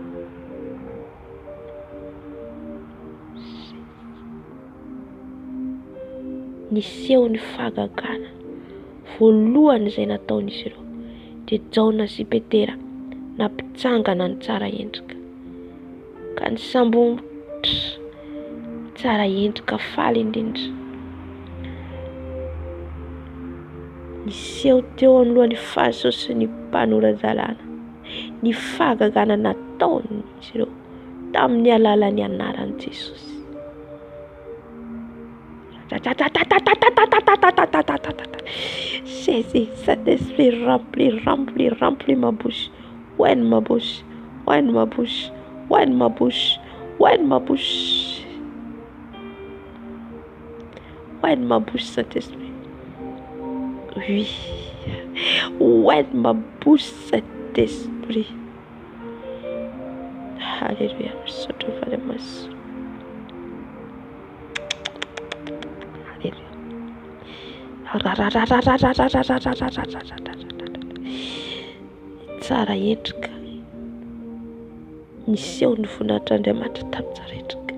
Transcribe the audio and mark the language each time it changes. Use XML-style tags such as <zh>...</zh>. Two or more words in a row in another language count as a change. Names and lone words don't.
<mg>Niseho ny fahagagana voalohany izay nataon'izy ireo dia Jaona sy Petera nampitsangana ny tsara endrika ka nisambotra tsara endrika faly indrindra. Niseho teo anolohan'ny Faso sy ny mpanoran-dalàna ny fahagagana nataon'izy ireo tamin'ny alalan'ny anaran'i Jesosy.</mg> <fr>Saisis Saint-Esprit, remplis ma bouche. Ouvre ma bouche, ouvre ma bouche, ouvre ma bouche, ouvre ma bouche. Ouvre ma bouche, Saint-Esprit. Oui. Ouvre ma bouche, Saint-Esprit. Alléluia.</fr> <mg>Tsara endrika niseho ny voninahitran'Andriamanitra tamin'ny tsara endrika.</mg>